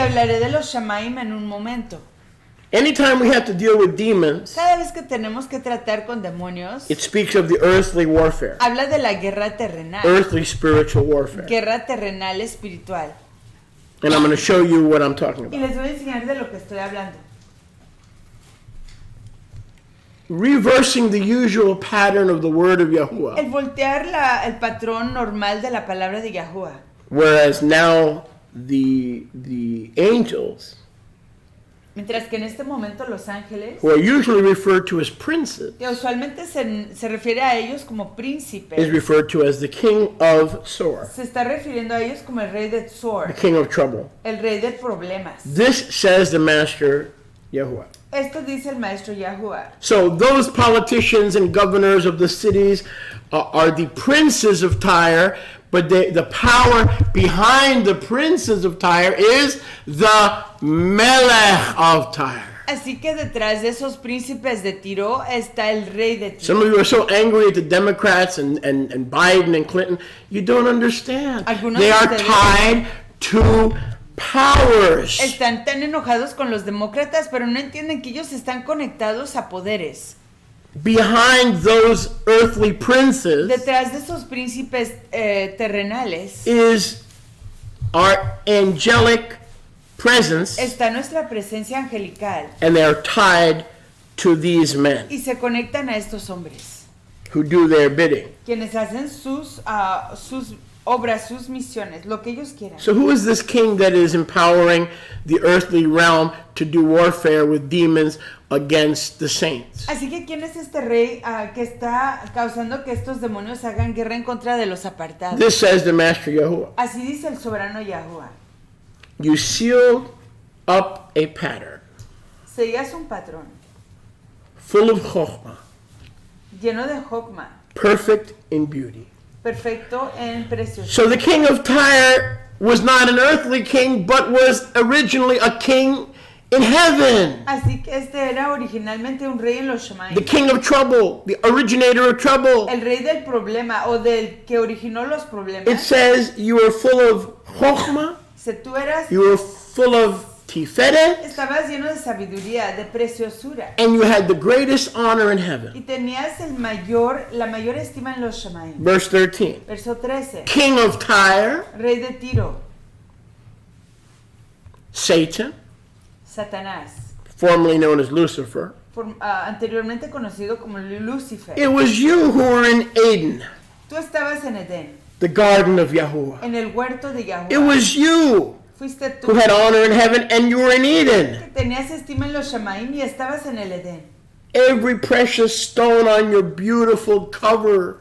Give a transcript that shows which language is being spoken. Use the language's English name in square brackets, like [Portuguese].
[Spanish] hablaré de los Shemaim en un momento. [English] Anytime we have to deal with demons, [Spanish] Cada vez que tenemos que tratar con demonios, [English] it speaks of the earthly warfare, [Spanish] habla de la guerra terrenal. [English] earthly spiritual warfare. [Spanish] Guerra terrenal espiritual. [English] And I'm going to show you what I'm talking [Spanish] Y [English] about. [Spanish] les voy a enseñar de lo que estoy hablando. [English] Reversing the usual pattern of the word of Yahuwah, [Spanish] El voltear el patrón normal de la palabra de Yahuwah. [English] whereas now the angels, [Spanish] Mientras que en este momento los ángeles, [English] who are usually referred to as princes, [Spanish] que usualmente se refiere a ellos como príncipes, [English] is referred to as the king of Sor, [Spanish] se está refiriendo a ellos como el rey de [English] the [Spanish] Tzor, [English] king of trouble. [Spanish] el rey de problemas. [English] This says the master Yahuwah. [Spanish] Esto dice el maestro Yahuwah. [English] So those politicians and governors of the cities are the princes of Tyre, but the power behind the princes of Tyre is the Melech of Tyre. [Spanish] Así que detrás de esos príncipes de Tiro está el rey de Tiro. [English] Some of you are so angry at the Democrats and Biden and Clinton. You don't understand. [Spanish] Algunos [English] They [Spanish] de [English] are [Spanish] ustedes- [English] tied to powers. [Spanish] Están tan enojados con los demócratas, pero no entienden que ellos están conectados a poderes. [English] Behind those earthly princes [Spanish] Detrás de esos príncipes terrenales [English] is our angelic presence, [Spanish] está nuestra presencia angelical [English] and they are tied to these men [Spanish] y se conectan a estos hombres, [English] who do their bidding. [Spanish] quienes hacen sus obras, sus misiones, lo que ellos quieran. [English] So who is this king that is empowering the earthly realm to do warfare with demons against the saints? [Spanish] Así que ¿quién es este rey que está causando que estos demonios hagan guerra en contra de los apartados? [English] This says the master Yahuwah. [Spanish] Así dice el soberano Yahuwah. [English] You sealed up a pattern [Spanish] Sellas un patrón [English] full of chokhmah, [Spanish] lleno de Jokma, [English] perfect in beauty. [Spanish] perfecto en preciosidad. [English] So the king of Tyre was not an earthly king, but was originally a king in heaven. [Spanish] Así que este era originalmente un rey en los [English] The [Spanish] Shemaim. [English] king of trouble, the originator of trouble. [Spanish] El rey del problema o del que originó los [English] It [Spanish] problemas. [English] says you were full of chokhmah, [Spanish] Si tú eras, [English] you were full of tiferet, [Spanish] estabas lleno de sabiduría, de preciosura. [English] and you had the greatest honor in heaven. [Spanish] Y tenías la mayor estima en los Shemaim. [English] Verse 13. [Spanish] Verso 13. [English] King of Tyre, [Spanish] Rey de Tiro, [English] Satan, [Spanish] Satanás, [English] formerly known as Lucifer. [Spanish] anteriormente conocido como Lucifer. [English] It was you who were in Eden, [Spanish] Tú estabas en Edén, [English] the garden of Yahuwah. [Spanish] en el huerto de Yahweh. [English] It was you [Spanish] Fuiste [English] who [Spanish] tú [English] had honor in heaven, and you were in Eden. [Spanish] que tenías estima en los Shemaim y estabas en el Edén. [English] Every precious stone on your beautiful cover